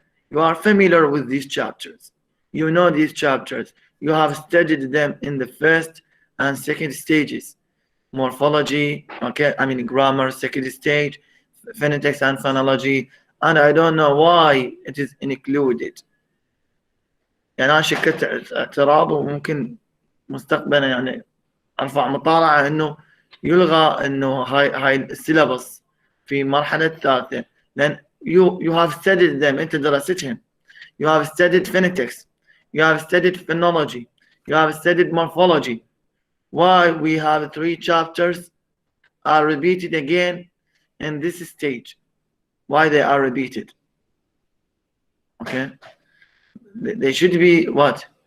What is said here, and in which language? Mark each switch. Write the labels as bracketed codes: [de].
[en] You are familiar with these chapters. You know these chapters. You have studied them in the first and second stages. Morphology, grammar, second stage, phonetics and phonology, and I don't know why it is included. [ar] يعني أنا شكلت اعتراض وممكن مستقبلا يعني أرفع مطالعة إنه يلغى إنه هاي السيلابس في مرحلة الثالثة، لأن [en] you have studied them، [ar] أنت دراستهم. [en] You have studied phonetics, you have studied phonology, you have studied morphology. Why we have 3 chapters are repeated again in this stage? Why they are repeated? Okay, they should be what?